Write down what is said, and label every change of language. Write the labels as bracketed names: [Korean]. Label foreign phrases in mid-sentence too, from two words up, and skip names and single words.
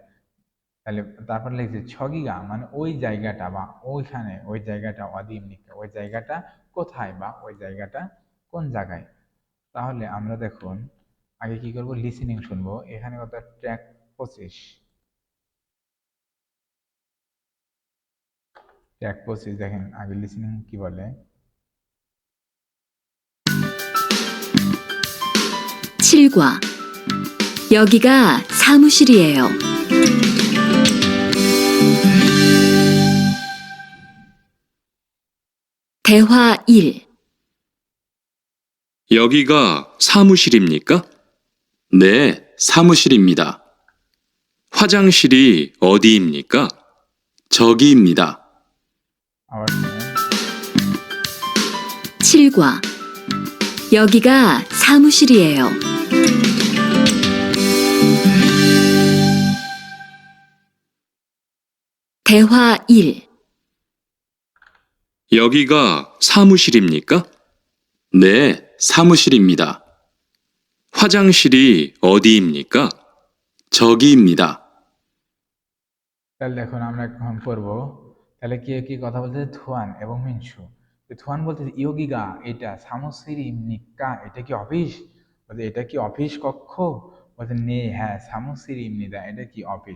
[Bangla] তাহলে তারপর লিখছে ছগিগা মানে ওই জায়গাটা বা ওইখানে, ওই জায়গাটা [Korean] 어디입니까, [Bangla] ওই জায়গাটা কোথায় বা ওই জায়গাটা কোন জায়গায়। তাহলে আমরা দেখুন আগে কি করব, লিসেনিং শুনবো। এখানে কত, ট্র্যাক 25, ট্র্যাক 25 দেখেন আগে লিসেনিং কি বলে। [Korean] 7과 여기가 사무실이에요. 대화 1. 여기가 사무실입니까? 네, 사무실입니다. 화장실이 어디입니까? 저기입니다. [Bangla] আবার শুনেন। [Korean] 7과 여기가 사무실이에요. 대화 1. 여기가 사무실입니까? 네, 사무실입니다. 화장실이 어디입니까? 저기입니다. [Bangla] তাহলে দেখুন আমরা এখন পড়বো, তাহলে কি কি কথা বলতে, থুয়ান এবং মিনসু। থুয়ান বলতে ইয়োগিগা, এটা [Korean] 사무실입니까, [Bangla] এটা কি অফিস, বলতে এটা কি অফিস কক্ষ, বলতে নে, হ্যাঁ [Korean] 사무실입니다, [Bangla] এটা কি অফিস।